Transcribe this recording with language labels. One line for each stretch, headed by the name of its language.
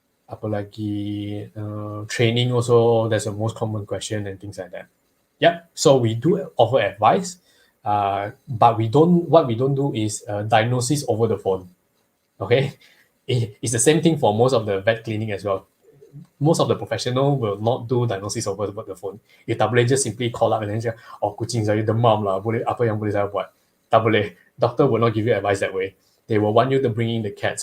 English: Apalagi training also, that's the most common question and things like that. Yep. So we do offer advice, but what we don't do is diagnosis over the phone. Okay, it's the same thing for most of the vet clinic as well. Most of the professional will not do diagnosis over the phone.
Malay: You tak boleh
English: just simply call up and then say,
Malay: kucing saya demam lah, boleh apa yang boleh saya buat? Tak boleh.
English: Doctor will not give you advice that way. They will want you to bring in the cats.